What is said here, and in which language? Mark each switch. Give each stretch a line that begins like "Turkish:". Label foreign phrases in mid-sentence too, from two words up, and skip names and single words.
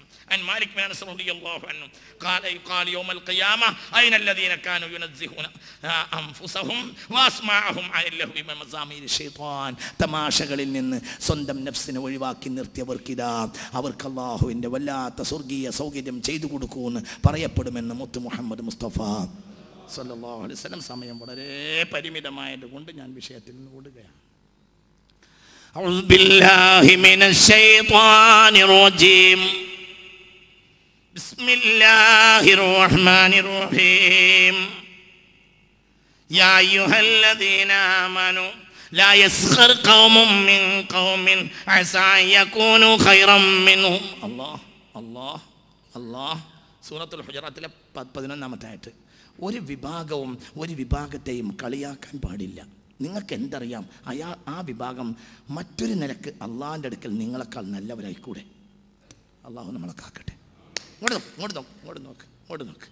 Arabic: عن مالك بن أنس رضي الله عنه قال يوم القيامة أين الذين كانوا ينزهون أنفسهم وأسماعهم عن لهو مزامير الشيطان.
Malayalam: തമാശകളിൽ നിന്ന് സ്വന്തം നഫ്സിനെ ഒഴിവാക്കി നിർത്തിയവർക്കിതാ അവർക്ക് അല്ലാഹുവിൻ്റെ വല്ലാത്ത സ്വർഗീയ സൗകര്യം ചെയ്തു കൊടുക്കുമെന്ന് പറയപ്പെടുമെന്ന് മുത്ത് മുഹമ്മദ് മുസ്തഫ
Arabic: صلى الله عليه وسلم.
Malayalam: സമയം വളരെ പരിമിതമായതുകൊണ്ട് ഞാൻ വിഷയത്തിൽ നിന്ന് ഓടുകയാണ്.
Arabic: أعوذ بالله من الشيطان الرجيم. بسم الله الرحمن الرحيم. يا أيها الذين آمنوا لا يسخر قوم من قوم عسى أن يكونوا خيرا منهم.
Malayalam: الله സൂറത്തുൽ ഹുജറാത്തിലെ 11-ാമത്തെ ആയത്ത്. ഒരു വിഭാഗവും ഒരു വിഭാഗത്തെയും കളിയാക്കാൻ പാടില്ല. നിങ്ങൾക്ക് എന്തറിയാം, ആ വിഭാഗം മറ്റൊരു നിലക്ക് അള്ളാഹിൻ്റെ അടുക്കൽ നിങ്ങളെക്കാൾ നല്ലവരായിക്കൂടെ? അള്ളാഹു നമ്മളെ കാക്കട്ടെ. ഇങ്ങോട്ട് നോക്ക്.